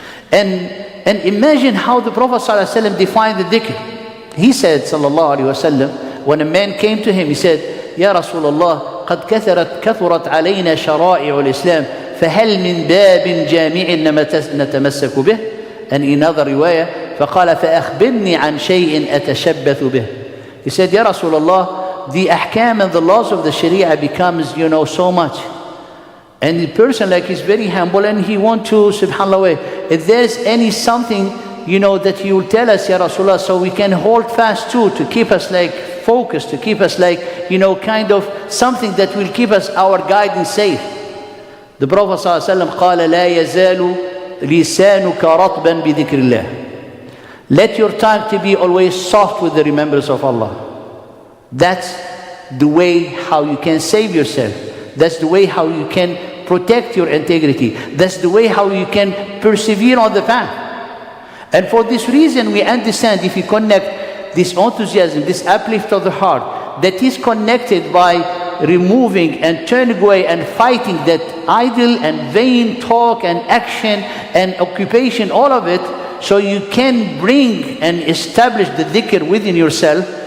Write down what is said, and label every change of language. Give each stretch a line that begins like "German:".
English: And imagine how the Prophet sallallahu alaihi wasallam defined the dhikr. He said, sallallahu alaihi wasallam, when a man came to him, he said, Ya Rasulullah,
Arabic: قد كثرت علينا شرائع الإسلام فهل من باب جامع نتمسك به.
English: And in another riwayah,
Arabic: فقال فأخبرني عن شيء أتشبث به.
English: He said, Ya Rasulullah, the ahkam and the laws of the Sharia becomes, so much. And the person is very humble, and he want to, subhanAllah, if there's something, that you will tell us, Ya Rasulullah, so we can hold fast to keep us focused, to keep us kind of something that will keep us, our guidance safe. The Prophet ﷺ
Arabic: قال لا يزال لسانك رطبا بذكر الله.
English: Let your tongue to be always soft with the remembrance of Allah. That's the way how you can save yourself. That's the way how you can protect your integrity. That's the way how you can persevere on the path. And for this reason, we understand, if you connect this enthusiasm, this uplift of the heart, that is connected by removing and turning away and fighting that idle and vain talk and action and occupation, all of it, so you can bring and establish the dhikr within yourself.